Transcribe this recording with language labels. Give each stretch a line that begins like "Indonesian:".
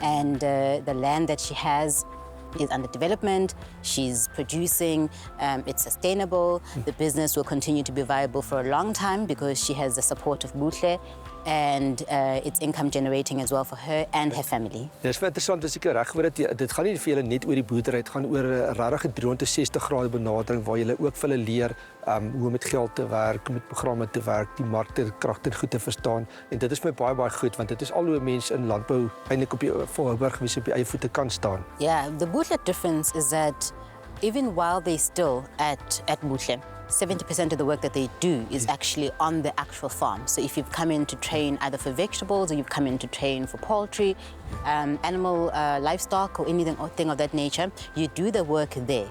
English: And the land that she has is under development. She's producing, it's sustainable. The business will continue to be viable for a long time because she has the support of Buhle. And it's income generating as well for her and her family.
Afrikaans: Dis baie interessant as ek reg gehoor het. Dit gaan nie vir julle net oor die boerdery, dit gaan oor 'n regte 360 grade benadering waar julle ook vir hulle leer hoe om met geld te werk, met programme te werk, die markte kragtig goed te verstaan. En dit is my baie goed want dit is al hoe mense in landbou eintlik op die volhoubaar gewys op die eie voete kan staan.
English: Yeah, the Buhle difference is that even while they're still at Buhle, 70% of the work that they do is actually on the actual farm. So if you've come in to train either for vegetables or you've come in to train for poultry, animal livestock or anything of that nature, you do the work there.